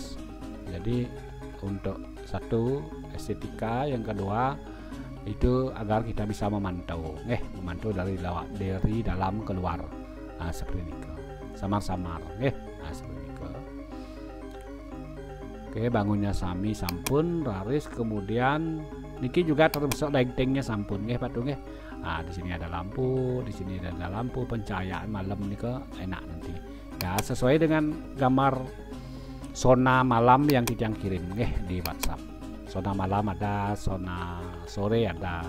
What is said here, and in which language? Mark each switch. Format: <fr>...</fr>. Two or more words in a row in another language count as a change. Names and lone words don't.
<id>Jadi untuk satu estetika, yang kedua itu agar kita bisa memantau, memantau dari dalam keluar. Nah, seperti ini samar-samar, nah, seperti ini.</id> <ban>Oke, bangunnya sami sampun raris,</ban> <id>kemudian niki juga termasuk lightingnya sampun, patung. Nah, di sini ada lampu, di sini ada lampu pencahayaan malam nih enak nanti. Ya sesuai dengan gambar zona malam yang Titiang kirim di WhatsApp. Zona malam ada, zona sore ada.</id>